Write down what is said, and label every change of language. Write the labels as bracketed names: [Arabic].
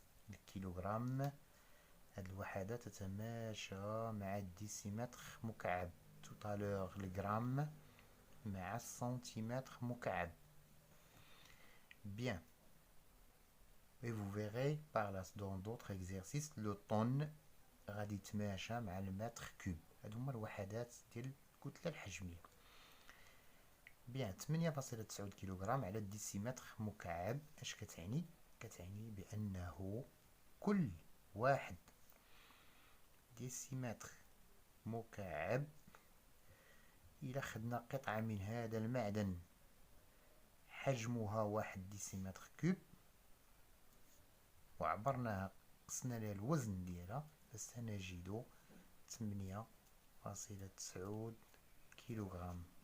[Arabic] الكيلوغرام هاد الوحدة تتماشى مع الديسيمتر مكعب. توتالور الجرام مع السنتيمتر مكعب. [French] Bien. Et vous verrez par là dans d'autres exercices le tonne [Arabic] غادي يتماشى مع المتر كوب. هادو هما الوحدات ديال الكتلة الحجمية. بيان 8.9 كيلوغرام على الديسيمتر مكعب اش كتعني؟ كتعني بأنه كل واحد ديسيمتر مكعب إلا خدنا قطعة من هذا المعدن حجمها 1 ديسيمتر كوب وعبرناها قسنا لها الوزن ديالها فسنجد 8.9 كيلوغرام.